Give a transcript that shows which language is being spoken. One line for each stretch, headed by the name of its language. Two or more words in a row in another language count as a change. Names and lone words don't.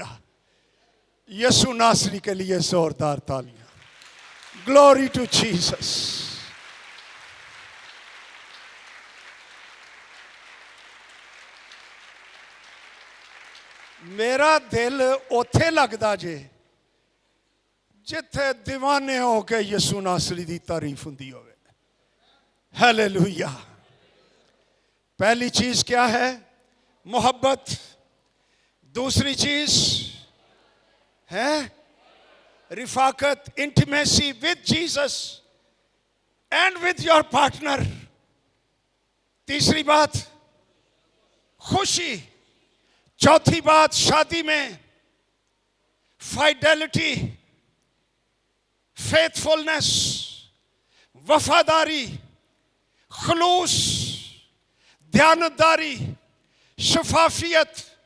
Urdu: یسوع ناصری کے لیے زوردار تالیاں۔
English: Glory to Jesus.
Punjabi: میرا دل اوتھے لگدا جے جتھے دیوانے ہو کے یسوع ناصری دی تعریف ہوندی ہوئے۔
Urdu: ہیلیلویا! پہلی چیز کیا ہے؟ محبت۔ دوسری چیز ہے رفاقت،
English: intimacy with Jesus and with your partner.
Urdu: تیسری بات خوشی۔ چوتھی بات شادی میں
English: fidelity, faithfulness,
Urdu: وفاداری، خلوص، دیانتداری، شفافیت۔